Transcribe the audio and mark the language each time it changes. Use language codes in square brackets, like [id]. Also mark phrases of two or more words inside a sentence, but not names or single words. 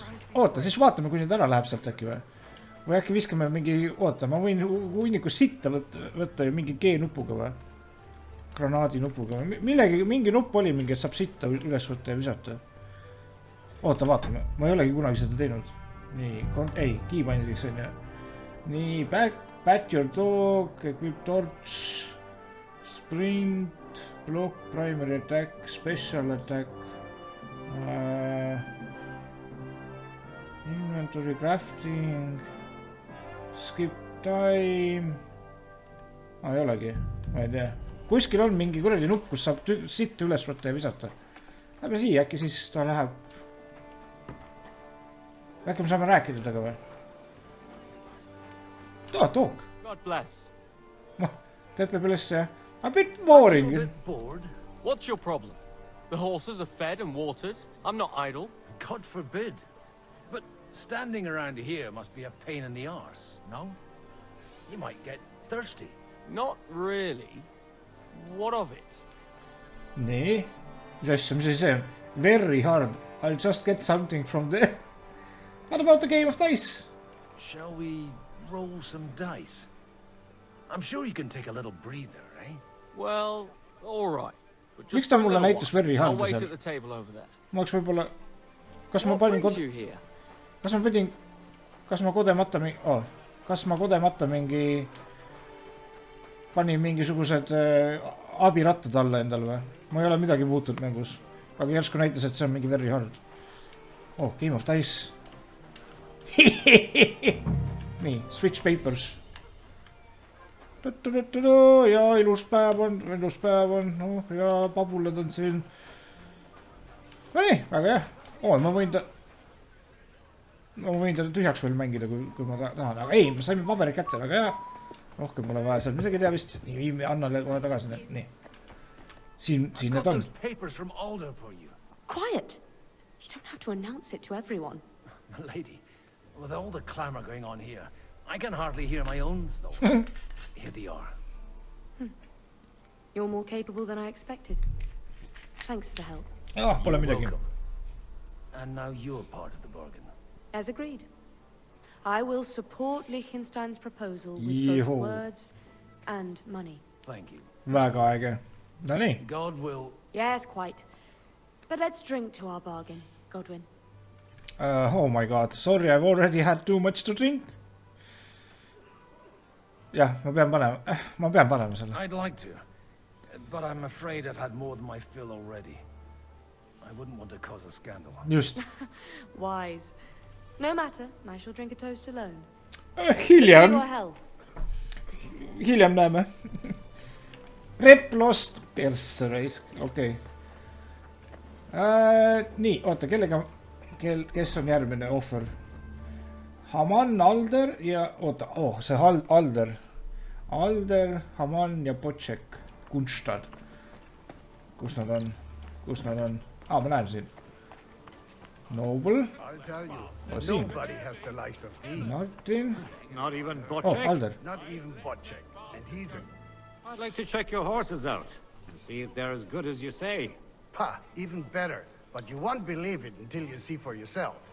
[et] Oota, siis vaatame, kui nüüd ära läheb sealt äkki või? Või äkki viskame mingi, ma võin hunniku sitta võtta ju mingi G-nupuga või? Granaadi nupuga. Mingi nupp oli mingi, et saab sitta üles võtta ja visata. Oota, vaatame. Ma ei olegi kunagi seda teinud. Nii, kiibandis on ju. Nii, [en] pat your dog, equip torch, sprint, block, primary attack, special attack, inventory crafting, skip time. [et] Ei olegi, ma ei tea. Kuskil on mingi kuradi nupp, kus saab sitta üles võtta ja visata. Lähme siia, äkki siis ta läheb. Äkki me saame rääkida taga või? [en] Talk. God bless. Pepe bless, jah. A bit boring. A bit bored. What's your problem? The horses are fed and watered. I'm not idle. God forbid. But standing around here must be a pain in the arse, no? You might get thirsty. Not really. What of it? [et] Nii. Mis asja, mis see on? [en] Very hard. I'll just get something from there. What about the game of dice? Shall we roll some dice? I'm sure you can take a little breather, eh? Well, all right. [et] Miks ta mulle näitas [en] very hard I'll wait at the table over there. [et] Ma oleks võib-olla... Kas ma panin Kas ma kodemata mingi... Panin mingisugused abirattad alla endal või? Ma ei ole midagi muutunud mängus. Aga järsku näitas, et see on mingi [en] very hard. Game of dice. [et] Nii, [en] switch papers. [et] Ja ilus päev on. Ja pabulad on siin. Nii, väga jah. Ma võin ta tühjaks veel mängida, kui ma tahan. Aga ei, me saime paberi kätte, väga hea. Rohkem pole vaja seal midagi teha vist. Nii, viime Annale kohe tagasi. Nii. Siin need on. [en] Quiet! You don't have to announce it to everyone. My lady, with all the clamor going on here, I can hardly hear my own thoughts. Here they are. You're more capable than I expected. Thanks for the help. [et] Pole midagi. [en] And now you're part of the bargain. As agreed. I will support Liechtenstein's proposal with both words and money. Thank you. [et] Väga äge. No nii. [en] God will... Yes, quite. But let's drink to our bargain, Godwin. Oh my god. Sorry, I've already had too much to drink. [et] Jah, ma pean panema selle. [en] I'd like to, but I'm afraid I've had more than my fill already. I wouldn't want to cause a scandal. Just. Wise. No matter, I shall drink a toast alone. [et] Hiljem. [en] For your health. [et] Hiljem näeme. Rep lost persse raisk, okei. Nii, oota, kellega, kes on järgmine ohver? Haman, Alder ja, oota, see Alder. Alder, Haman ja Poček. Kunstad. Kus nad on? Ma näen siin. [en] Noble. I'll tell you, nobody has the likes of these. Martin. Not even Poček? Alder. Not even Poček. And he's a... I'd like to check your horses out and see if they're as good as you say. Pa, even better. But you won't believe it until you see for yourself.